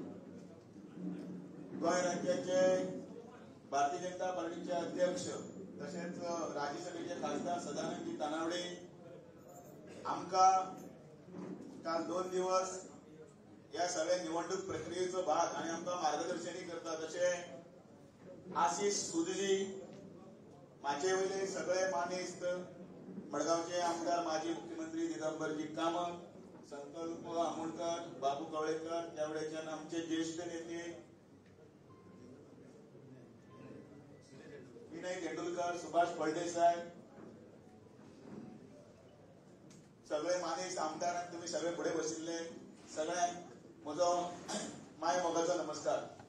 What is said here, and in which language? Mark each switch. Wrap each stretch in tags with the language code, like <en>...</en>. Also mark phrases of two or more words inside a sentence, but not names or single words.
<mr>गोय राज्याचे भारतीय जनता पार्टीचे अध्यक्ष तसेच राज्यसभेचे खासदार सदानंदजी तानावडे, आमका काल 2 दिवस या सगळ्या निवडणूक प्रक्रियेचा भाग आणि आमका मार्गदर्शनही करतात असे आशिष सुदजी, माझे वयले सगळे मानेस्त मडगावचे आमदार माजी मुख्यमंत्री दिगंबरजी कामत, संकल्प आमोणकर, बाबू कवळेकर, त्यावेळेच्या आमचे ज्येष्ठ नेते</mr> <kok>विनय तेंडुलकर, सुभाष फळदेसाय, सगळे मानेस्त आमदार तुम्ही सगळे पुढे बसिल्ले सगळ्यांक म्हजो माय मोगाचो नमस्कार।</kok>